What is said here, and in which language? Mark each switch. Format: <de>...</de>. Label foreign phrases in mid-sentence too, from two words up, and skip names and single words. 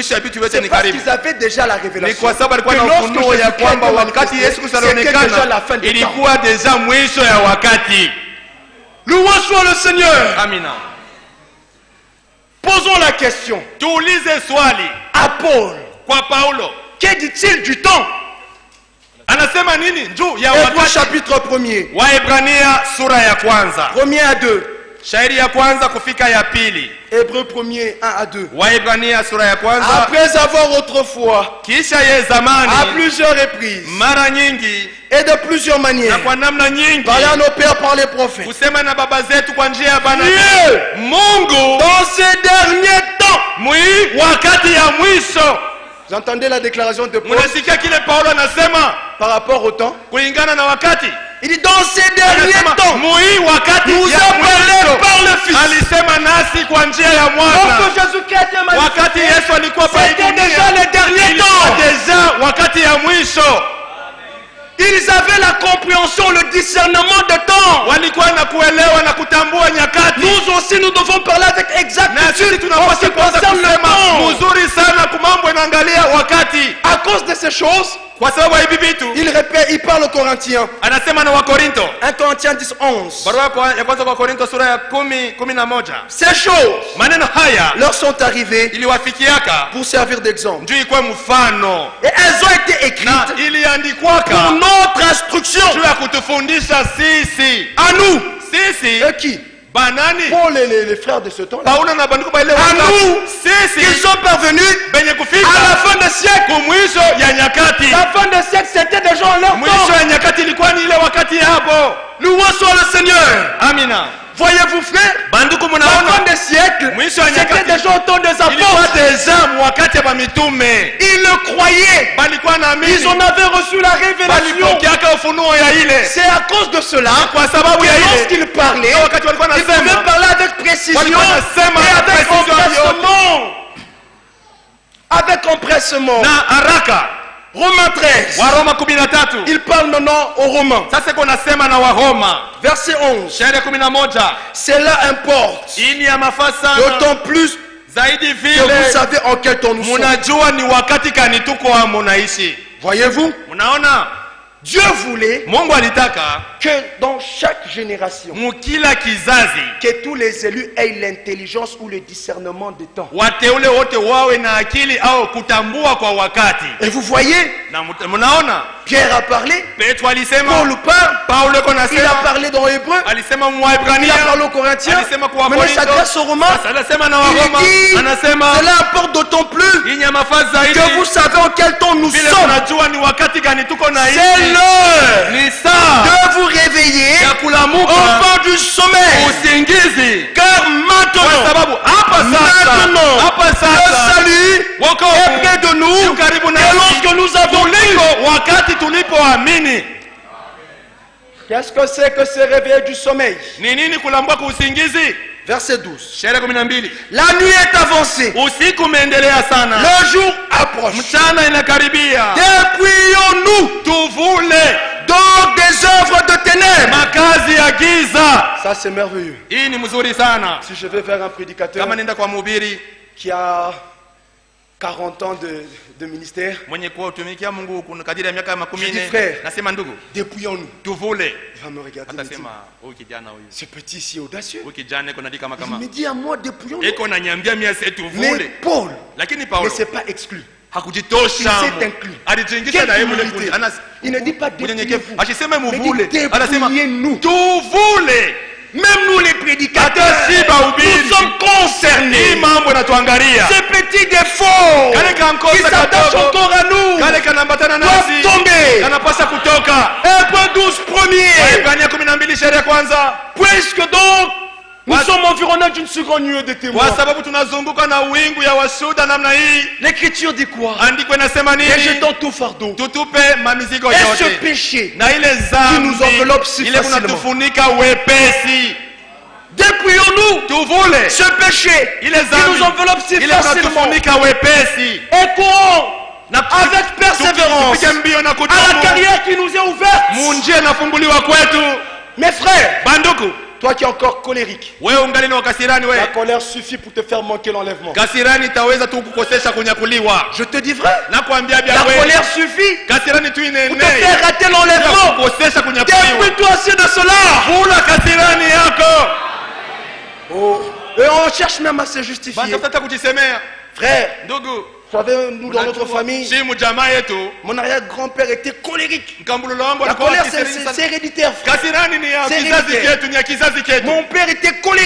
<fr>C'est parce qu'ils avaient déjà la révélation que lorsque c'était déjà la fin des temps. Louons soit le Seigneur. Amina. Posons la question à Paul. Que dit-il du temps?</fr> <sw>Anasema nini juu ya Hébreux wakati?</sw> <fr>chapitre 1er.</fr> <sw>Waebrania sura ya kwanza.</sw> <fr>1er à 2.</fr> <sw>Shairi ya kwanza kufika ya pili.</sw> <fr>Hébreux 1er 1 à 2.</fr> <sw>Waebrania sura ya kwanza.</sw> <fr>Après avoir autrefois,</fr> <sw>Kisha ye zamani,</sw> <fr>à plusieurs reprises,</fr> <sw>mara nyingi</sw> <fr>et de plusieurs</fr> <sw>na</sw> <fr>manières,</fr> <sw>kwa namna nyingi,</sw> <fr>parlé à nos pères par les prophètes,</fr> <sw>kusema na baba zetu kwa njia ya banabii.</sw> <fr>Dieu,</fr> <sw>Mungu</sw> <fr>dans ces derniers temps,</fr> <sw>wakati ya mwisho.</sw> <fr>vous entendez la déclaration de Paul</fr> <sw>Munasikia kile Paulo anasema</sw> <fr>par rapport au temps?</fr> <sw>kulingana na wakati.</sw> <fr>Il dit dans ces derniers</fr> <sw>Anasema</sw> <fr>temps,</fr> <sw>wakati</sw> <fr>nous</fr> <sw>ya</sw> <fr>a parlé</fr> <sw>mwisho</sw> <fr>par le Fils.</fr> <sw>alisema nasi kwa njia ya mwana.</sw> <fr>Lorsque Jésus-Christ était</fr> <sw>Wakati</sw> <fr>manifesté,</fr> <sw>Yesu alikuwa</sw> <fr>c'était déjà les derniers</fr> <sw>ilikuwa</sw> <fr>temps.</fr> <sw>deja wakati ya mwisho.</sw> <fr>Ils avaient la compréhension, le discernement de temps.</fr> <sw>Walikuwa na kuelewa na kutambua nyakati.</sw> <fr>Nous aussi, nous devons parler avec</fr> <sw>Na</sw> <fr>exactitude</fr> <sw>sisi</sw> <fr>en ce</fr> <sw>tunapaswa</sw> <fr>qui</fr> <sw>kuanza</sw> <fr>concerne le</fr> <sw>kusema</sw> <fr>temps.</fr> <sw>mzuri sana kumambo inaangalia wakati.</sw> <fr>À cause de ces choses,</fr> <sw>Kwa sababu ya hivi vitu</sw> <fr>il répète, il parle aux Corinthiens.</fr> <sw>anasema na Wakorinto.</sw> <fr>1 Corinthiens 10, 11.</fr> <sw>Barua ya kwanza kwa Korinto sura ya 10:11.</sw> <fr>Ces choses</fr> <sw>Maneno haya</sw> <fr>leur sont arrivées</fr> <sw>iliwafikiaka</sw> <fr>pour servir d'exemple.</fr> <sw>juu ikuwe mfano</sw> <fr>Et elles ont été</fr> <sw>na</sw> <fr>écrites</fr> <sw>iliandikwaka</sw> <fr>pour notre instruction.</fr> <sw>juu ya kutufundisha sisi.</sw> <fr>À nous.</fr> <sw>Sisi</sw> <fr>Et qui?</fr> <sw>banani?</sw> <fr>Pour les frères de ce temps-là.</fr> <sw>Paulo na banduku ba ile</sw> <fr>À</fr> <sw>wakati.</sw> <fr>nous.</fr> <sw>Sisi</sw> <fr>Ils sont parvenus</fr> <sw>benye</sw> <fr>à</fr> <sw>kufika</sw> <fr>la fin des siècles.</fr> <sw>kumwisho ya nyakati.</sw> <fr>La fin des siècles, c'était déjà en leur</fr> <sw>Mwisho</sw> <fr>temps.</fr> <sw>ya nyakati ilikuwa ni ile wakati hapo.</sw> <fr>Loué soit le Seigneur. Amina. Voyez-vous, frère,</fr> <sw>Banduku</sw> <fr>la fin</fr> <sw>munaona</sw> <fr>des siècles,</fr> <sw>mwisho ya</sw> <fr>c'était</fr> <sw>nyakati</sw> <fr>déjà au temps des</fr> <sw>ilikuwa</sw> <fr>apôtres.</fr> <sw>deja wakati ya mitume.</sw> <fr>Ils le croyaient.</fr> <sw>Balikuwa</sw> <fr>Ils</fr> <sw>naamini,</sw> <fr>en avaient reçu la révélation.</fr> <sw>balipokeaka ufunuo ya ile.</sw> <fr>C'est à cause de cela</fr> <sw>Kwa sababu</sw> <fr>que</fr> <sw>ya ile</sw> <fr>lorsqu'ils parlaient,</fr> <sw>wakati walikuwa</sw> <fr>ils pouvaient</fr> <sw>nasema</sw> <fr>parler avec précision</fr> <sw>walikuwa nasema</sw> <fr>et</fr> <sw>na</sw> <fr>avec</fr> <sw>precision</sw> <fr>empressement. Avec empressement.</fr> <sw>na haraka.</sw> <fr>Romains 13.</fr> <sw>Waroma 13.</sw> <fr>Il parle maintenant aux Romains.</fr> <sw>Sasa iko nasema na Waroma</sw> <fr>Verset 11.</fr> <sw>shairi 11.</sw> <fr>Cela importe.</fr> <sw>Hii ni ya mafaa sana</sw> <fr>D'autant plus</fr> <sw>zaidi</sw> <fr>que vous</fr> <sw>vile</sw> <fr>savez en quel temps nous sommes.</fr> <sw>munajua ni wakati gani tuko amo naishi.</sw> <fr>Voyez-vous,</fr> <sw>Munaona</sw> <fr>Dieu voulait</fr> <sw>Mungu alitaka</sw> <fr>que dans chaque génération,</fr> <sw>mukila kizazi</sw> <fr>que tous les élus aient l'intelligence ou le discernement de temps.</fr> <sw>wateule wote wawe na akili au kutambua kwa wakati.</sw> <fr>Et vous voyez,</fr> <sw>Na munaona</sw> <fr>Pierre a parlé,</fr> <sw>Petro alisema,</sw> <fr>Paul parle,</fr> <sw>Paulo iko</sw> <fr>il a</fr> <sw>nasema,</sw> <fr>parlé dans Hébreu,</fr> <sw>alisema</sw> <fr>il</fr> <sw>Mwaebrania,</sw> <fr>a parlé aux Corinthiens,</fr> <sw>alisema kwa</sw> <fr>maintenant il</fr> <sw>Wakorinto,</sw> <fr>s'adresse aux Romains.</fr> <sw>sasa anasema na</sw> <fr>Il</fr> <sw>Waroma,</sw> <fr>dit,</fr> <sw>anasema</sw> <fr>cela importe d'autant plus</fr> <sw>hii ni ya mafaa zaidi</sw> <fr>que vous savez en quel temps nous</fr> <sw>vile</sw> <fr>sommes.</fr> <sw>tunajua ni wakati gani tuko na</sw> <fr>C'est</fr> <sw>hii</sw> <fr>l'heure</fr> <sw>ni saa</sw> <fr>de vous réveiller</fr> <sw>ya kulamuka</sw> <fr>enfants du sommeil.</fr> <sw>usingizi,</sw> <fr>Car</fr> <sw>kwa</sw> <fr>maintenant,</fr> <sw>sababu hapa sasa</sw> <fr>le salut est</fr> <sw>wokovu</sw> <fr>près de nous.</fr> <sw>yu karibu</sw> <fr>Et</fr> <sw>nasi</sw> <fr>lorsque nous avons cru,</fr> <sw>kuliko wakati tulipoamini.</sw> <fr>qu'est-ce que c'est que se réveiller du sommeil?</fr> <sw>Ni nini kulambuka kwa usingizi?</sw> <fr>Verset 12.</fr> <sw>Shairi 12.</sw> <fr>La nuit est avancée,</fr> <sw>Usiku umeendelea sana,</sw> <fr>le jour approche.</fr> <sw>mchana inakaribia.</sw> <fr>Dépouillons-nous</fr> <sw>Tuvule</sw> <fr>donc des œuvres de ténèbres.</fr> <sw>makazi ya giza.</sw> <fr>Ça c'est merveilleux.</fr> <sw>Hii ni mzuri sana.</sw> <fr>Si je vais vers un prédicateur</fr> <sw>Kama nenda kwa mhubiri</sw> <fr>qui a 40 ans de ministère,</fr> <sw>mwenye kuwa utumikia Mungu kuna kadiri ya miaka 40,</sw> <fr>Je dis frère.</fr> <sw>nasema ndugu,</sw> <fr>dépouillons-nous.</fr> <sw>tuvule.</sw> <fr>Il va me regarder et me dire,</fr> <sw>Atasema huyu kijana huyu,</sw> <fr>ce petit si audacieux.</fr> <sw>huyu kijana iko nadi kama</sw> <fr>Il</fr> <sw>kama</sw> <fr>me dit à moi, dépouillons-nous.</fr> <sw>iko nanyambia mimi ase</sw> <fr>Mais</fr> <sw>tuvule,</sw> <fr>Paul</fr> <sw>lakini</sw> <fr>ne</fr> <sw>Paulo</sw> <fr>s'est pas exclu.</fr> <sw>hakujitosha,</sw> <fr>Il s'est inclus.</fr> <sw>alijiingisha</sw> <fr>Quelle</fr> <sw>na yeye mule</sw> <fr>humilité.</fr> <sw>kule.</sw> <fr>Il ne dit pas</fr> <sw>unyenyekevu,</sw> <fr>dépouillez-vous.</fr> <sw>asiseme</sw> <fr>Mais</fr> <sw>muvule,</sw> <fr>dit</fr> <sw>anasema</sw> <fr>dépouillez-nous.</fr> <sw>tuvule.</sw> <fr>Même nous les prédicateurs,</fr> <sw>Hata si bahubiri,</sw> <fr>nous sommes</fr> <sw>hii</sw> <fr>concernés.</fr> <sw>mambo inatuangalia.</sw> <fr>Ces petits défauts</fr> <sw>Kale kankosa</sw> <fr>qui s'attachent</fr> <sw>kadogo,</sw> <fr>encore à nous</fr> <sw>kale kanambatana</sw> <fr>doivent</fr> <sw>nasi</sw> <fr>tomber.</fr> <sw>kanapasa kutoka.</sw> <fr>Hébreux 12 premier.</fr> <sw>Waebrania 12 shairi ya kwanza.</sw> <fr>Puisque donc nous What? sommes environnés d'une si grande nuée de témoins.</fr> <sw>Kwa sababu tunazunguka na wingu ya washuhuda namna hii,</sw> <fr>L'écriture dit quoi?</fr> <sw>andiko inasema nini?</sw> <fr>Rejetons tout fardeau</fr> <sw>Tutupe mamizigo</sw> <fr>et ce</fr> <sw>yote</sw> <fr>péché</fr> <sw>na ile</sw> <fr>qui nous enveloppe si</fr> <sw>zambi ile</sw> <fr>facilement.</fr> <sw>kunatufunika wepesi.</sw> <fr>Dépouillons-nous</fr> <sw>Tuvule</sw> <fr>ce péché</fr> <sw>ile</sw> <fr>qui nous enveloppe si</fr> <sw>zambi ile</sw> <fr>facilement</fr> <sw>kunatufunika wepesi</sw> <fr>et courons</fr> <sw>na</sw> <fr>avec persévérance</fr> <sw>tupige mbio na</sw> <fr>à la</fr> <sw>kudumu</sw> <fr>carrière qui nous est ouverte.</fr> <sw>munjia inafunguliwa kwetu.</sw> <fr>Mes frères,</fr> <sw>Banduku,</sw> <fr>toi qui es encore colérique,</fr> <sw>wewe ungali na wakasirani,</sw> <fr>la</fr> <sw>wewe</sw> <fr>colère suffit pour te faire manquer l'enlèvement.</fr> <sw>kasirani itaweza tu kukosesha kunyakuliwa.</sw> <fr>Je te dis vrai,</fr> <sw>Nakwambia bia</sw> <fr>la</fr> <sw>wewe,</sw> <fr>colère suffit</fr> <sw>kasirani tu</sw> <fr>pour te</fr> <sw>inene</sw> <fr>faire rater l'enlèvement.</fr> <sw>kukosesha kunyakuliwa.</sw> <fr>Dépouille-toi aussi de cela.</fr> <sw>Vula kasirani yako.</sw> <fr>Oh. Et on cherche même à se justifier.</fr> <sw>Batafuta kujisemea.</sw> <fr>Frère,</fr> <sw>Ndugu,</sw> <fr>Vous savez, nous dans notre famille, mon arrière-grand-père était colérique. La colère, c'est héréditaire. Mon père était colérique.</fr>